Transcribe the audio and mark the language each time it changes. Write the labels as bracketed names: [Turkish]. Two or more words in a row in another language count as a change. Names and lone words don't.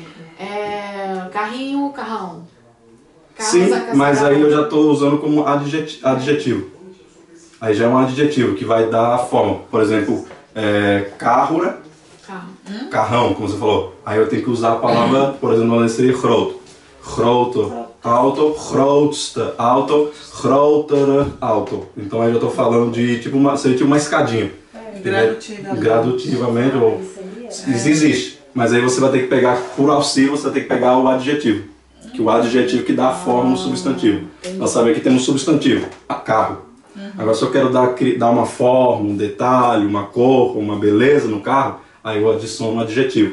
[Portuguese] carrinho, carrão. Sim, mas aí eu já estou usando como adjetivo. Aí já é um adjetivo que vai dar a forma. Por exemplo, carro, né? Carro. Carrão, como você falou. Aí eu tenho que usar a palavra, por exemplo, no seria groot. [Dutch] Grote, auto, grootste auto, grotere auto. [Portuguese] Então aí eu estou falando de seria tipo uma escadinha. Gradutivamente, ou existe. Mas aí você vai ter que pegar, por auxílio, você vai ter que pegar o adjetivo. Que o adjetivo que dá a forma no substantivo. Nós sabemos que temos substantivo, carro. Agora se eu quero dar uma forma, um detalhe, uma cor, uma beleza no carro, aí eu adiciono um adjetivo.